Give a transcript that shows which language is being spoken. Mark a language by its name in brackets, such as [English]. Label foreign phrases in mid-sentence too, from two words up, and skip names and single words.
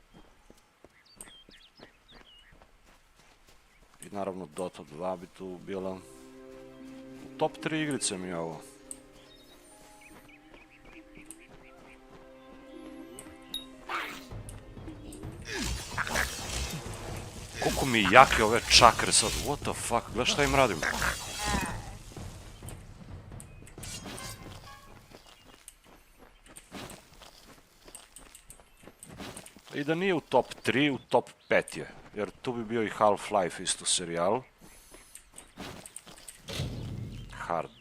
[Serbian] I naravno Dota 2 bi tu bila. U top 3 igrice mi je ovo. Koliko mi jake ove čakre sad, [English] what the fuck, [Serbian] gledaj šta im radim. I da nije u top 3, u top 5 je, jer tu bi bio i Half-Life isto serijal. Hard.